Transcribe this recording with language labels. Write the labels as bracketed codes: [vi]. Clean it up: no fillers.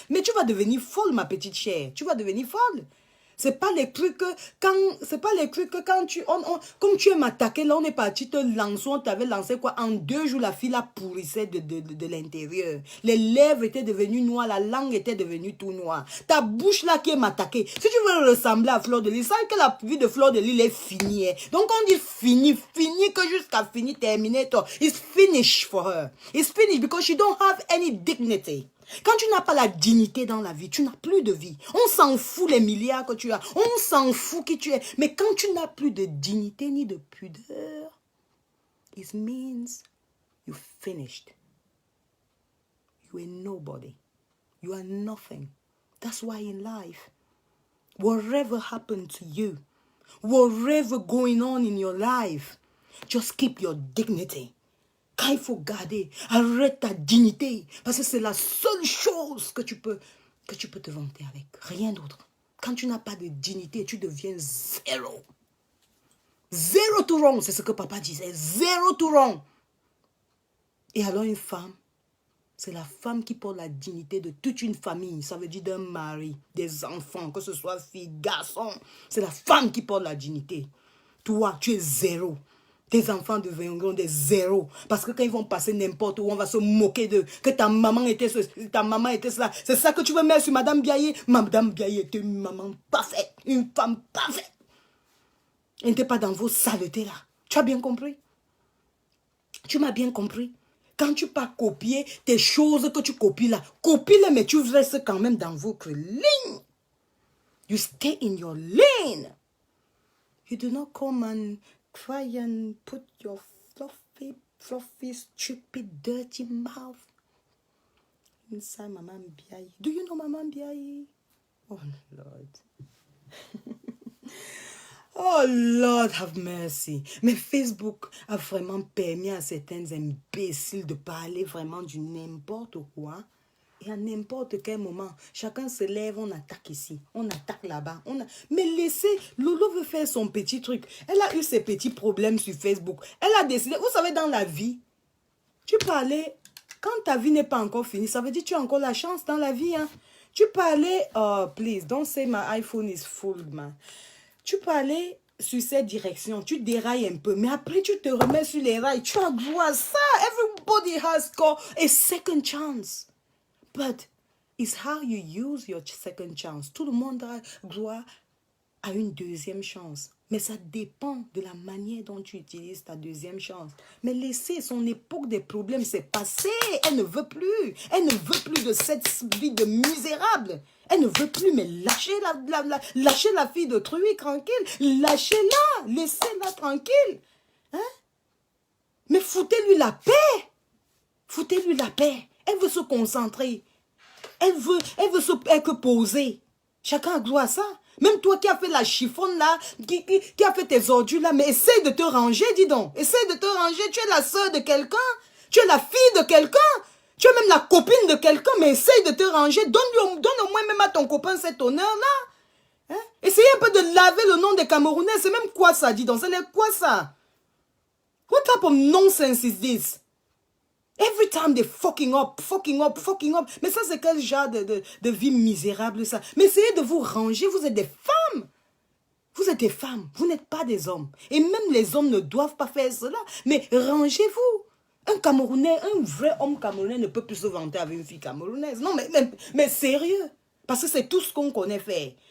[fr] Mais tu vas devenir folle, ma petite chère. Tu vas devenir folle. C'est pas les trucs que quand comme tu es m'attaqué, là on est parti te lancer, on t'avait lancé quoi, en 2 jours la fille la pourrissait de l'intérieur. Les lèvres étaient devenues noires, la langue était devenue tout noire. Ta bouche là qui est m'attaquée. Si tu veux ressembler à Fleur de Lys, sache que la vie de Fleur de Lys est finie. Donc on dit fini que jusqu'à fini, terminé. [en] It's finished for her. It's finished because she don't have any dignity. [fr] Quand tu n'as pas la dignité dans la vie, tu n'as plus de vie. On s'en fout les milliards que tu as. On s'en fout qui tu es. Mais quand tu n'as plus de dignité ni de pudeur, [en] it means you're finished. You are nobody. You are nothing. That's why in life, whatever happened to you, whatever going on in your life, just keep your dignity. [fr] Quand il faut garder, arrête ta dignité. Parce que c'est la seule chose que tu peux te vanter avec. Rien d'autre. Quand tu n'as pas de dignité, tu deviens zéro. Zéro to wrong, c'est ce que papa disait. Zéro to wrong. Et alors une femme, c'est la femme qui porte la dignité de toute une famille. Ça veut dire d'un mari, des enfants, que ce soit fille, garçon. C'est la femme qui porte la dignité. Toi, tu es zéro. Tes enfants deviendront des zéros. Parce que quand ils vont passer n'importe où, on va se moquer d'eux. Que ta maman était cela. C'est ça que tu veux mettre sur Madame Biaye. Madame Biaye était une maman parfaite. Une femme parfaite. Elle n'était pas dans vos saletés là. Tu as bien compris? Tu m'as bien compris? Quand tu pas copier tes choses que tu copies là, copie-les, mais tu restes quand même dans votre ligne. [en] You stay in your lane. You do not come and try and put your fluffy, stupid, dirty mouth inside Maman Biaye. Do you know Maman Biaye? Oh, Lord. Oh Lord have mercy. [fr] Mais Facebook a vraiment permis à certains imbéciles de parler vraiment du n'importe quoi. Et à n'importe quel moment, chacun se lève, on attaque ici, on attaque là-bas. Mais laissez, Lolo veut faire son petit truc. Elle a eu ses petits problèmes sur Facebook. Elle a décidé, vous savez, dans la vie, tu peux aller, quand ta vie n'est pas encore finie, ça veut dire que tu as encore la chance dans la vie. Hein. Tu peux aller, [en] oh please, don't say my iPhone is full, man. [fr] Tu peux aller sur cette direction, tu dérailles un peu, mais après tu te remets sur les rails. Tu as droit à ça. [en] Everybody has got a second chance. But it's how you use your second chance. [fr] Tout le monde a droit à une deuxième chance. Mais ça dépend de la manière dont tu utilises ta deuxième chance. Mais laissez son époque des problèmes, c'est passé. Elle ne veut plus. Elle ne veut plus de cette vie de misérable. Elle ne veut plus, mais lâchez la fille de Truy tranquille. Lâchez-la. Laissez-la tranquille. Hein? Mais foutez-lui la paix. Foutez-lui la paix. Elle veut se concentrer. Elle veut que poser. Chacun a droit à ça. Même toi qui as fait la chiffonne là, qui a fait tes ordures là, mais essaye de te ranger, dis donc. Essaye de te ranger. Tu es la soeur de quelqu'un. Tu es la fille de quelqu'un. Tu es même la copine de quelqu'un, mais essaye de te ranger. Donne au moins même à ton copain cet honneur-là. Hein? Essayez un peu de laver le nom des Camerounais. C'est même quoi ça, dis donc. C'est quoi ça? [en] What type of nonsense is this? Every time they fucking up. [fr] Mais ça, c'est quel genre de vie misérable, ça? Mais essayez de vous ranger. Vous êtes des femmes. Vous êtes des femmes. Vous n'êtes pas des hommes. Et même les hommes ne doivent pas faire cela. Mais rangez-vous. Un Camerounais, un vrai homme camerounais ne peut plus se vanter avec une fille camerounaise. Non, mais sérieux. Parce que c'est tout ce qu'on connaît faire.